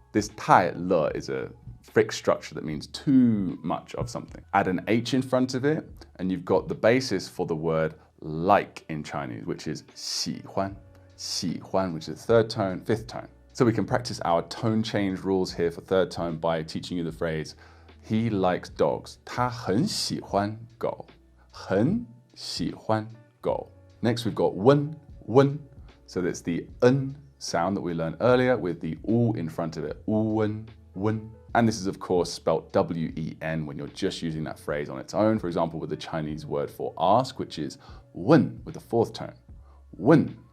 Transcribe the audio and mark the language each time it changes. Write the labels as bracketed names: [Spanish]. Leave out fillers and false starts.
[English] This 太了 is a fixed structure that means too much of something. Add an H in front of it, and you've got the basis for the word like in Chinese, which is 喜欢, 喜欢, which is third tone, fifth tone. So we can practice our tone change rules here for third tone by teaching you the phrase, he likes dogs. [Chinese] 他很喜欢狗. 很喜欢狗. [English] Next we've got wen, wen. So that's the n sound that we learned earlier with the u in front of it. Wen, wen. And this is of course spelt W-E-N when you're just using that phrase on its own. For example, with the Chinese word for ask, which is wen with the fourth tone. Wen.